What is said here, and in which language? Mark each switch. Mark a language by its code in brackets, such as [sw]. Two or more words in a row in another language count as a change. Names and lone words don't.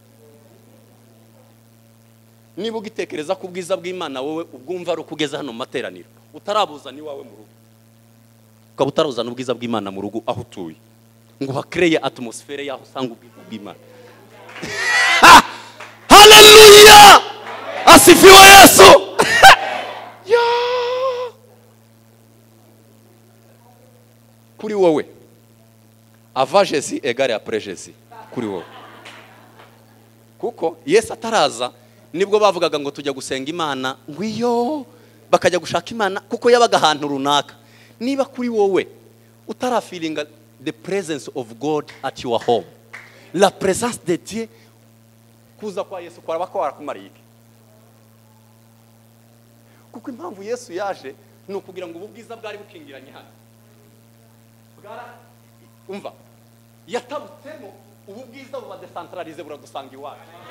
[rw] Niba ugitekereza ko ubwiza bw'Imana wowe ubwumva ari ukugeza hano mu materaniro, utarabuza ni wawe mu rugo, ukaba utaruzana ubwiza bw'Imana mu rugo aho utuye ngo hakreye atmosphere yaho usanga ubwiza bw'Imana. Haleluya! Asifiwe Yesu. Kuri wowe [fr] avant Jésus égale après Jésus [rw] kuri wowe. Kuko Yesu ataraza nibwo bavugaga ngo tujya gusenga Imana ngwiyo bakajya gushaka Imana kuko yabaga ahantu runaka. Niba kuri wowe utarafilinga [en] the presence of God at your home, [fr] la présence de Dieu, [rw] kuza kwa Yesu kwa bako warakumariye. kuko impamvu Yesu yaje ni ukugira ngo ubu bwiza bwari bukingiranye hano umva yatabutsemo ubu bwiza buba decentralize buradusanga iwacu.